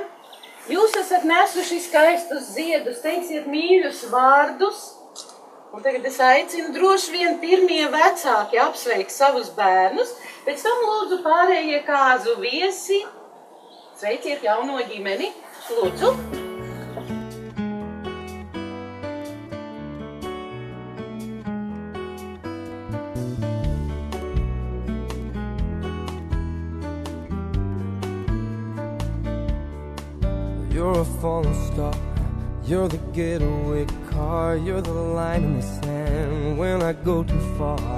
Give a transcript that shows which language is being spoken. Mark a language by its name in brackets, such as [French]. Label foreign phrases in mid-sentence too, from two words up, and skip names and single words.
[Latvian] Jūs esat nesuši skaistus ziedus, teiksiet mīļus vārdus. Un tagad es aicinu droši vien pirmie vecāki apsveikt savus bērnus. Pēc tam lūdzu pārējie kāzu viesi. Sveiciet jauno ģimeni. Lūdzu. [English] You're a falling star, you're the getaway car, you're the line in the sand when I go too far.